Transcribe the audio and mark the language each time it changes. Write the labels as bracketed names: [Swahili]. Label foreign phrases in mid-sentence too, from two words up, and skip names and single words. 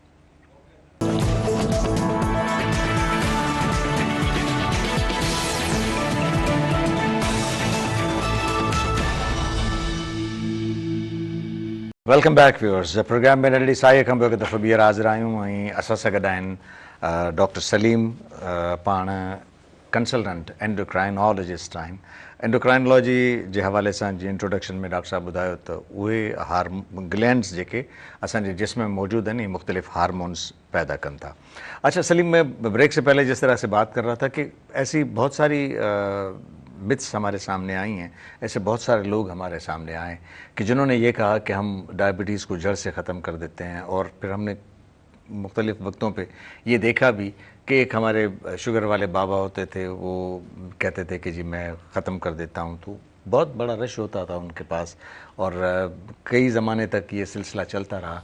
[English] Welcome back viewers. [Sindhi] پروگرام میں نڈی سائی کھمبو کے دفعہ بیر حاضر آیوں ऐं असां सां गॾु आहिनि डॉक्टर सलीम, पाण [English] consultant endocrinologist [Sindhi] आहिनि. एंडोक्राइनोलॉजी जे हवाले सां जीअं इंट्रोडक्शन में डॉक्टर साहब ॿुधायो त उहे ग्लैंड्स जेके असांजे जिस्म में मौजूद हैं, मुख्तलिफ हार्मोन्स पैदा कनि था. [Urdu] اچھا سلیم، میں بریک سے پہلے جس طرح سے بات کر رہا تھا کہ ایسی بہت ساری متھس ہمارے سامنے آئی ہیں، ایسے بہت سارے لوگ ہمارے سامنے آئے کہ جنہوں نے یہ کہا کہ ہم ڈایابیٹیز کو جڑ سے ختم کر دیتے ہیں، اور پھر ہم نے مختلف وقتوں پہ یہ دیکھا بھی کہ ایک ہمارے شوگر والے بابا ہوتے تھے، وہ کہتے تھے کہ جی میں ختم کر دیتا ہوں، تو بہت بڑا رش ہوتا تھا ان کے پاس اور کئی زمانے تک یہ سلسلہ چلتا رہا.